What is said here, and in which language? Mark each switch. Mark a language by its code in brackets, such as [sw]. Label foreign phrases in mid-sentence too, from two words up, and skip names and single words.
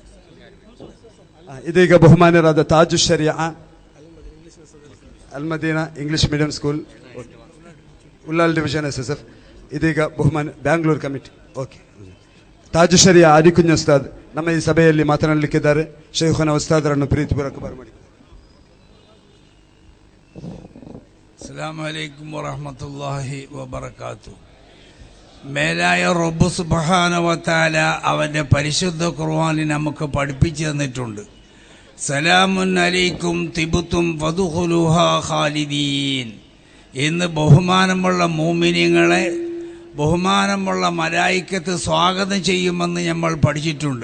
[kn] ಇದೀಗ ಬಹುಮಾನ್ಯರಾದ ತಾಜು ಶರಿಯಾ ಅಲ್ಮದೀನಾ ಇಂಗ್ಲಿಷ್ ಮೀಡಿಯಂ ಸ್ಕೂಲ್ ಉಲ್ಲಾಲ್ ಡಿವಿಷನ್ SSF ಇದೀಗ ಬಹುಮಾನ್ಯ ಬ್ಯಾಂಗ್ಳೂರ್ ಕಮಿಟಿ. ಓಕೆ. ತಾಜು ಶರಿಯಾ ಆದಿಕುಂಜ ಉಸ್ತಾದ್ ನಮ್ಮ ಈ ಸಭೆಯಲ್ಲಿ ಮಾತನಾಡಲಿಕ್ಕಿದ್ದಾರೆ. ಶೈಖುನಾ ಉಸ್ತಾದರನ್ನು ಪ್ರೀತಿಪೂರ್ವಕ ಬರಮಾಡಿ. [ar] السلام عليكم ورحمة الله وبركاته. [ml] മേലായ റബ്ബ് [ar] سبحانه وتعالى [ml] അവന്റെ പരിശുദ്ധ ഖുർആനിൽ നമുക്ക് പഠിപ്പിച്ചു തന്നിട്ടുണ്ട്. [ar] سلام عليكم طبتم فادخلوها خالدين [ml] എന്ന് ബഹുമാനമുള്ള മുഅ്മിനീങ്ങളെ ബഹുമാനമുള്ള മലായിക്കത്ത് സ്വാഗതം ചെയ്യുമെന്ന് നമ്മൾ പഠിച്ചിട്ടുണ്ട്.